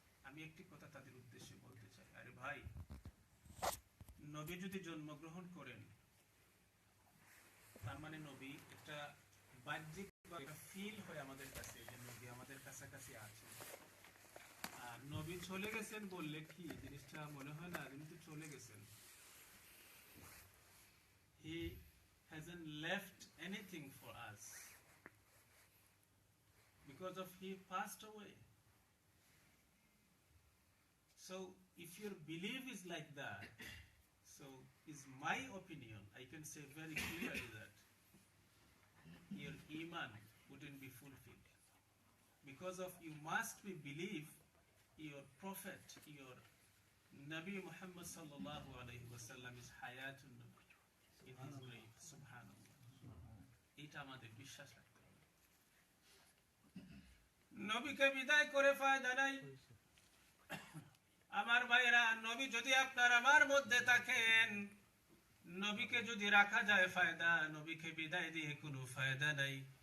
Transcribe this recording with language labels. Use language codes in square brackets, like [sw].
[bn] আমি একটি কথা তাদের উদ্দেশ্যে বলতে চাই, আরে ভাই, নবী যদি জন্মগ্রহণ করেন, তার মানে নবী একটা বাহ্যিক বা একটা ফিল হয় আমাদের কাছে যে নবী আমাদের কাছাকাছি আছেন। আর নবী চলে গেছেন বললে কি জিনিসটা মনে হয় না? তিনি তো চলে গেছেন। [en] He hasn't left anything for us because of he passed away. So if your belief is like that, so is my opinion, I can say very clearly that your iman wouldn't be fulfilled, because of you must be believe your prophet, your Nabi Muhammad sallallahu alaihi wasallam is hayatun nabi in his grave. [bn] Subhanallah. এটা আমাদের বিশ্বাস রাখতে হবে। নবীকে বিদায় করে ফায়দা নাই। আমার ভাইরা, নবী যদি আপনার আমার মধ্যে থাকেন, নবীকে যদি রাখা যায় ফায়দা, নবীকে বিদায় দিয়ে কোনো ফায়দা নাই।